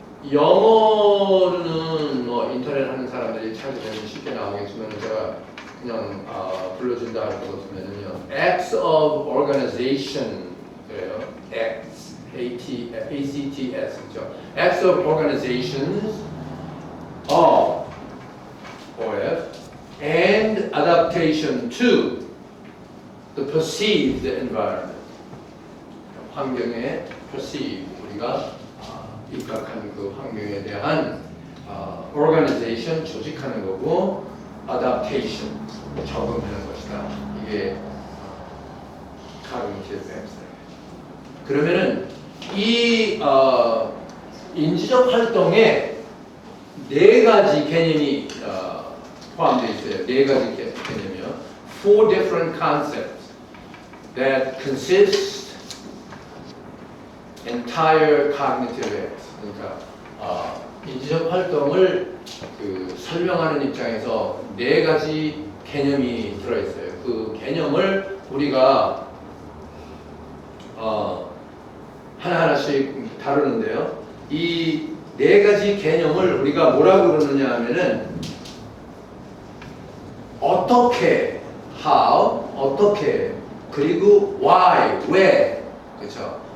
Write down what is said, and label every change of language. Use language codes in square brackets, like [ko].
[ko] 영어로는 뭐 인터넷 하는 사람들이 찾으면 쉽게 나오겠지만 제가 그냥 불러준다 할 것 같으면요. [en] Acts of organization [ko] 그래요. [en] Acts, A-C-T-S [ko] 그죠. [en] Acts of organizations of OF and adaptation to the perceived environment. [ko] 환경에 perceive, 우리가 입각한 그 환경에 대한 organization, 조직하는 거고, adaptation, 적응하는 것이다. 이게 [en] cognitive factor. [ko] 그러면은 이 인지적 활동에 네 가지 개념이 포함되어 있어요. 네 가지 개념이요. [en] Four different concepts that consist entire cognitive acts. [ko] 그러니까 인지적 활동을 설명하는 입장에서 네 가지 개념이 들어있어요. 그 개념을 우리가 하나하나씩 다루는데요. 이 네 가지 개념을 우리가 뭐라고 그러느냐 하면은 어떻게, how, 어떻게, 그리고 why, 왜, 그렇죠?